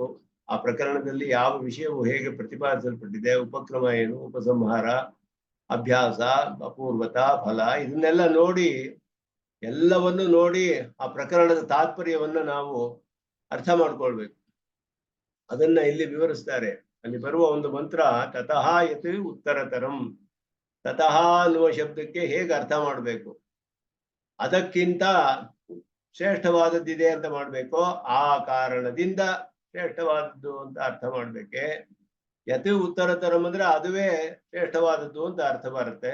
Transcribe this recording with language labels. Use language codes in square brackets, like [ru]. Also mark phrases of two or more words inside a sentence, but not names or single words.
[kn] ಆ ಪ್ರಕರಣದಲ್ಲಿ ಯಾವ ವಿಷಯವು ಹೇಗೆ ಪ್ರತಿಪಾದಿಸಲ್ಪಟ್ಟಿದೆ, ಉಪಕ್ರಮ ಏನು, ಉಪಸಂಹಾರ, ಅಭ್ಯಾಸ, ಅಪೂರ್ವತ, ಫಲ, ಇದನ್ನೆಲ್ಲ ನೋಡಿ ಎಲ್ಲವನ್ನು ನೋಡಿ ಆ ಪ್ರಕರಣದ ತಾತ್ಪರ್ಯವನ್ನ ನಾವು ಅರ್ಥ ಮಾಡ್ಕೊಳ್ಬೇಕು. ಅದನ್ನ ಇಲ್ಲಿ ವಿವರಿಸ್ತಾರೆ. ಅಲ್ಲಿ ಬರುವ ಒಂದು ಮಂತ್ರ [sa] ತತಃ ಯತ್ ಉತ್ತರತರಂ. [kn] ತತಃ ಅನ್ನುವ ಶಬ್ದಕ್ಕೆ ಹೇಗೆ ಅರ್ಥ ಮಾಡಬೇಕು, ಅದಕ್ಕಿಂತ ಶ್ರೇಷ್ಠವಾದದ್ದಿದೆ ಅಂತ ಮಾಡ್ಬೇಕು, ಆ ಕಾರಣದಿಂದ ಶ್ರೇಷ್ಠವಾದದ್ದು ಅಂತ ಅರ್ಥ ಮಾಡ್ಬೇಕೆ. [sa] ಯತ್ ಉತ್ತರತರಂ [kn] ಅಂದ್ರೆ ಅದುವೇ ಶ್ರೇಷ್ಠವಾದದ್ದು ಅಂತ ಅರ್ಥ ಬರುತ್ತೆ.